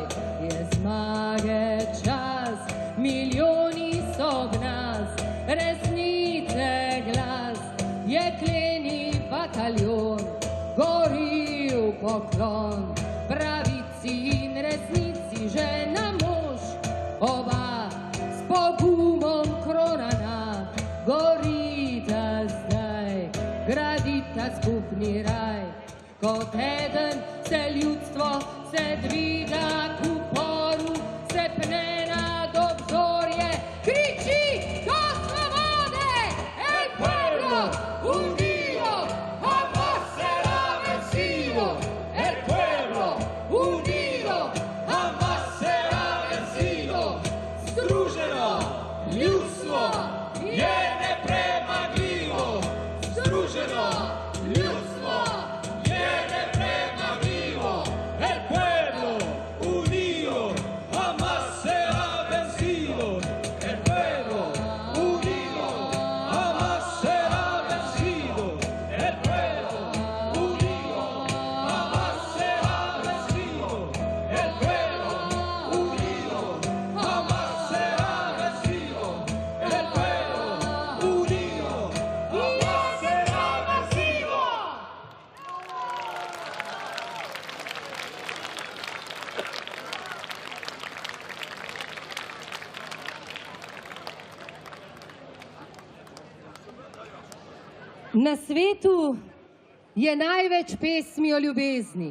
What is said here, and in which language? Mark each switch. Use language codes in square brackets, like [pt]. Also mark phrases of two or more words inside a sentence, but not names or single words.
[sl] Je zmage čas, milijoni so ob nas, resnice glas, jekleni bataljon, gori v poklon, pravici in resnici žena mož, oba s pogumom kronana, gorita zdaj, gradita skupni raj. Kot eden se ljudstvo se dviga k uporu, se pne nad obzorje, kriči do svobode! [es] El pueblo unido jamás será vencido! El pueblo unido jamás será vencido! [sl] Združeno ljudstvo je nepremagljivo! Združeno ljudstvo je nepremagljivo! [es] El pueblo unido jamás será vencido. El pueblo unido jamás será vencido. El pueblo unido jamás será vencido. El pueblo unido jamás será vencido. El pueblo unido jamás será vencido. [sl] Na svetu je največ pesmi o ljubezni.